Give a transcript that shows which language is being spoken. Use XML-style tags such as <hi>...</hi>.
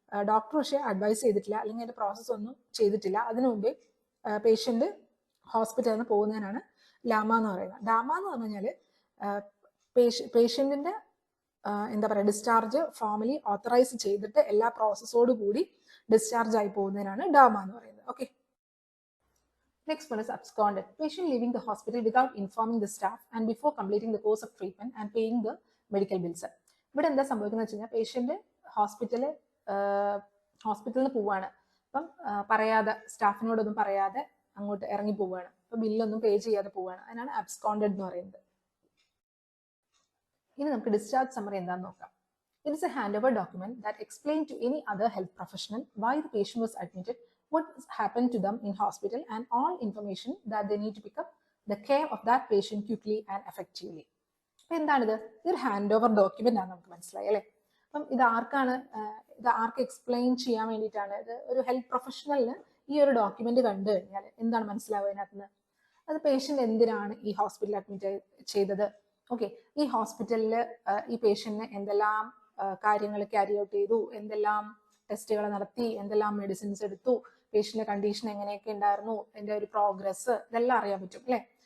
<ml>Doctor പക്ഷേ advice ചെയ്തിട്ടില്ല, അല്ലെങ്കിൽ അതിന്റെ പ്രോസസ്സ് ഒന്നും ചെയ്തിട്ടില്ല. അതിനു മുമ്പേ പേഷ്യന്റ് ഹോസ്പിറ്റലിൽ നിന്ന് പോകുന്നതിനാണ് ലാമ എന്ന് പറയുന്നത്. ഡാമ എന്ന് പറഞ്ഞു കഴിഞ്ഞാൽ പേഷ്യന്റിന്റെ എന്താ പറയുക ഡിസ്ചാർജ് ഫോർമലി ഓത്തറൈസ് ചെയ്തിട്ട് എല്ലാ പ്രോസസ്സോട് കൂടി ഡിസ്ചാർജ് ആയി പോകുന്നതിനാണ് ഡാമ എന്ന് പറയുന്നത്.</ml> <en>Okay, next one is absconded. Patient leaving the hospital without informing the staff and before completing the course of treatment and paying the medical bills.</en> <ml>ഇവിടെ എന്താ സംഭവിക്കുന്നത് വെച്ച് കഴിഞ്ഞാൽ പേഷ്യന്റ് ഹോസ്പിറ്റലിൽ നിന്ന് പോവുകയാണ്. അപ്പം സ്റ്റാഫിനോടൊന്നും പറയാതെ അങ്ങോട്ട് ഇറങ്ങി പോവുകയാണ്. അപ്പൊ ബില്ലൊന്നും പേ ചെയ്യാതെ പോവുകയാണ്. അതിനാണ് അബ്സ്കോണ്ടഡ് എന്ന് പറയുന്നത്. ഇനി നമുക്ക് ഡിസ്ചാർജ് സമ്മറി എന്താണെന്ന് നോക്കാം.</ml> <en>It is a handover document that explains to any other health professional why the patient was admitted, what happened to them in hospital, and all information that they need to pick up the care of that patient quickly and effectively.</en> <ml>അപ്പൊ എന്താണിത്? ഇതൊരു hand over document ആണ്, നമുക്ക് മനസ്സിലായി അല്ലേ? അപ്പം ഇത് ആർക്ക് explain ചെയ്യാൻ വേണ്ടിയിട്ടാണ്? ഇത് ഒരു ഹെൽത്ത് പ്രൊഫഷണലിന് ഈ ഒരു ഡോക്യുമെന്റ് കണ്ടു കഴിഞ്ഞാൽ എന്താണ് മനസ്സിലാവുക ഇതിനകത്ത്? അത് പേഷ്യന്റ് എന്തിനാണ് ഈ ഹോസ്പിറ്റലിൽ അഡ്മിറ്റ് ചെയ്തത്, ഓക്കെ, ഈ ഹോസ്പിറ്റലിൽ ഈ പേഷ്യന്റിന് എന്തെല്ലാം കാര്യങ്ങൾ ക്യാരി ഔട്ട് ചെയ്തു, എന്തെല്ലാം ടെസ്റ്റുകൾ നടത്തി, എന്തെല്ലാം മെഡിസിൻസ് എടുത്തു, പേഷ്യന്റിന്റെ കണ്ടീഷൻ എങ്ങനെയൊക്കെ ഉണ്ടായിരുന്നു, അതിന്റെ ഒരു പ്രോഗ്രസ്, ഇതെല്ലാം അറിയാൻ പറ്റും അല്ലെ?</ml>